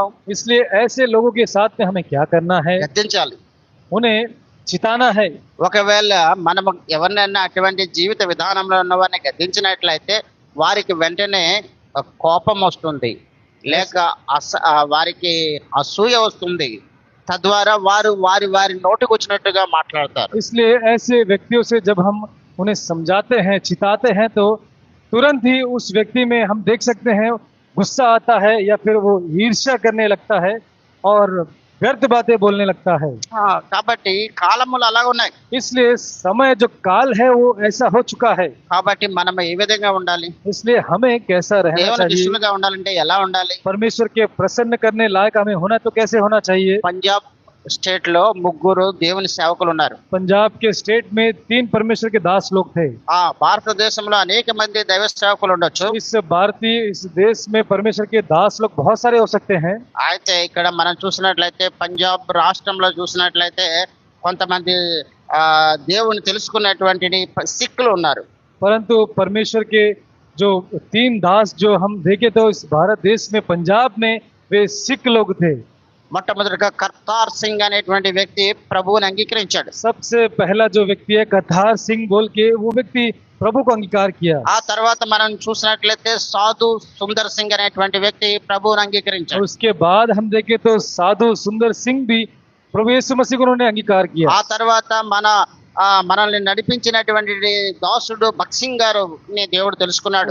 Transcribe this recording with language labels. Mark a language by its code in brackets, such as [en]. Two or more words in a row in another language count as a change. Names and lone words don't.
[hi] इसलिए ऐसे लोगों के साथ में हमें क्या करना है? [te] గద్దించాలి, [hi] उन्हें चिताना है। [te] ఒకవేళ మనము ఎవరినైనా అటువంటి జీవిత విధానంలో ఉన్న వారిని గద్దించినట్లయితే వారికి వెంటనే కోపం వస్తుంది, లేక వారికి అసూయ వస్తుంది. తద్వారా వారు వారి నోటికి వచ్చినట్టుగా మాట్లాడతారు. [hi] इसलिए ऐसे व्यक्तियों से जब हम उन्हें समझाते हैं, चिताते हैं तो तुरंत ही उस व्यक्ति में हम देख सकते हैं गुस्सा आता है या फिर वो ईर्ष्या करने लगता है और व्यर्थ बातें बोलने लगता है। [te] కాబట్టి కాలములు అలాగ ఉన్నాయి. [hi] इसलिए समय जो काल है वो ऐसा हो चुका है। [te] కాబట్టి మనం ఏ విధంగా ఉండాలి? [hi] इसलिए हमें कैसा रहना [te] దేవునికి [hi] चाहिए? [te] ఇష్టలుగా ఉండాలంటే ఎలా ఉండాలి? [hi] परमेश्वर के प्रसन्न करने लायक हमें होना तो कैसे होना चाहिए? [te] పంజాబ్ స్టేట్ లో 3 దేవుని సేవకులు ఉన్నారు. [hi] पंजाब के स्टेट में 3 परमेश्वर के दास लोग थे। [te] భారతదేశంలో అనేక మంది దైవ సేవకులు ఉండొచ్చు. [hi] इस देश में परमेश्वर के दास लोग बहुत सारे हो सकते हैं। [te] అయితే ఇక్కడ మనం చూసినట్లయితే పంజాబ్ రాష్ట్రంలో చూసినట్లయితే కొంతమంది దేవుని తెలుసుకున్నటువంటి సిక్కులు ఉన్నారు. [hi] परंतु परमेश्वर के जो 3 दास जो हम देखे तो इस भारत देश में पंजाब में वे सिख लोग थे। [te] మొట్టమొదటిగా కర్తార్ సింగ్ అనేటువంటి వ్యక్తి ప్రభువుని అంగీకరించాడు. [hi] सबसे पहला जो व्यक्ति है करतार सिंह बोल के वो व्यक्ति प्रभु को अंगीकार किया। [te] ఆ తర్వాత మనం చూసినట్లయితే సాధు సుందర్ సింగ్ అనేటువంటి వ్యక్తి ప్రభువుని అంగీకరించాడు. [hi] उसके बाद हम देखे तो साधु सुंदर सिंह भी प्रभु यीशु मसीह को उन्होंने अंगीकार किया। [te] ఆ తర్వాత మనల్ని నడిపించినటువంటి దాసుడు భక్సింగ్ గారు దేవుడు తెలుసుకున్నాడు.